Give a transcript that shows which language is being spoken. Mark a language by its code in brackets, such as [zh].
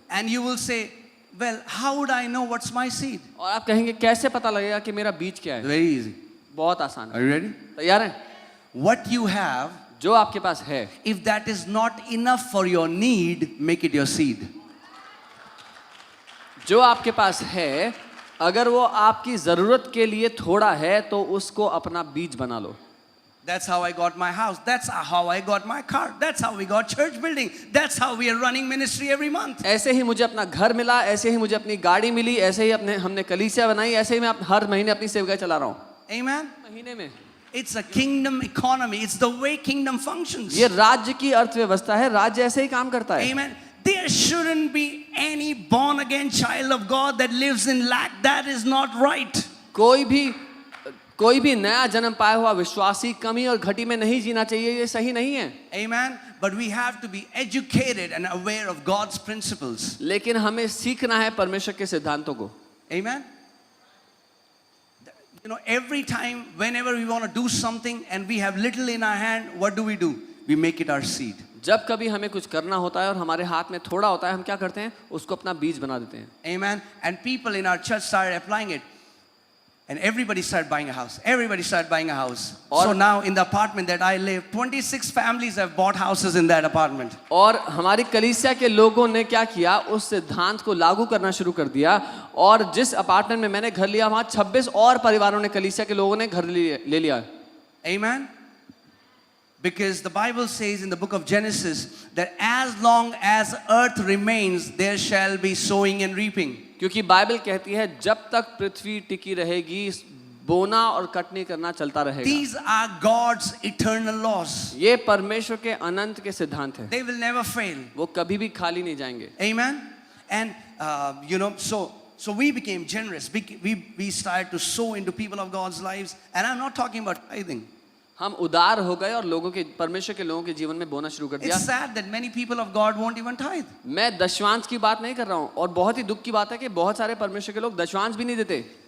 [en] And you will say, well, how would I know what's my seed? [hi] और आप कहेंगे कैसे पता लगेगा कि मेरा बीज क्या है? [en] Very easy. [hi] बहुत आसान [en] Are [hi] है। [en] you ready? [hi] तैयार हैं? [en] What you have, [hi] जो आपके पास है, [en] if that is not enough for your need, make it your seed. [hi] जो आपके पास है, अगर वो आपकी जरूरत के लिए थोड़ा है तो उसको अपना बीज बना लो। [en] That's how I got my house. That's how I got my car. That's how we got church building. That's how we are running ministry every month. [hi] ऐसे ही मुझे अपना घर मिला, ऐसे ही मुझे अपनी गाड़ी मिली, ऐसे ही हमने कलीसिया बनाई, ऐसे ही मैं हर महीने अपनी सेवकाई चला रहा हूँ। [en] Amen. [hi] महीने में [en] It's a kingdom economy. It's the way kingdom functions. [hi] ये राज्य की अर्थव्यवस्था है, राज्य ऐसे ही काम करता है। [en] Amen. There shouldn't be any born again child of God that lives in lack. That is not right. [hi] कोई भी नया जन्म पाया हुआ विश्वासी कमी और घटी में नहीं जीना चाहिए, ये सही नहीं है। [en] Amen. But we have to be educated and aware of God's principles. [hi] लेकिन हमें सीखना है परमेश्वर के सिद्धांतों को। [en] Amen. You know, every time, whenever we want to do something and we have little in our hand, what do? We make it our seed. [hi] जब कभी हमें कुछ करना होता है और हमारे हाथ में थोड़ा होता है, हम क्या करते हैं? उसको अपना बीज बना देते हैं। [en] Amen. And people in our church started applying it. And everybody started buying a house. Everybody started buying a house. So now in the apartment that I live, 26 families have bought houses in that apartment. [hi] और हमारी कलीसिया के लोगों ने क्या किया? उस सिद्धांत को लागू करना शुरू कर दिया और जिस अपार्टमेंट में मैंने घर लिया वहाँ 26 और परिवारों ने, कलीसिया के लोगों ने घर ले लिया। [en] Amen. Because the Bible says in the book of Genesis that as long as earth remains, there shall be sowing and reaping. [hi] क्योंकि बाइबल कहती है जब तक पृथ्वी टिकी रहेगी बोना और कटनी करना चलता रहेगा। [en] These are God's eternal laws. [hi] ये परमेश्वर के अनंत के सिद्धांत हैं। [en] They will never fail. [hi] वो कभी भी खाली नहीं जाएंगे। [en] Amen. And you know, so we became generous. We started to sow into people of God's lives. And I'm not talking about tithing. [hi] हम उदार हो गए और लोगों के, परमेश्वर के लोगों के जीवन में बोना शुरू कर दिया। [en] It's sad that many people of God won't even tithe. [hi] मैं दशवांश की बात नहीं कर रहा हूँ और बहुत ही दुख की बात है कि बहुत सारे परमेश्वर के लोग दशवांश भी नहीं देते।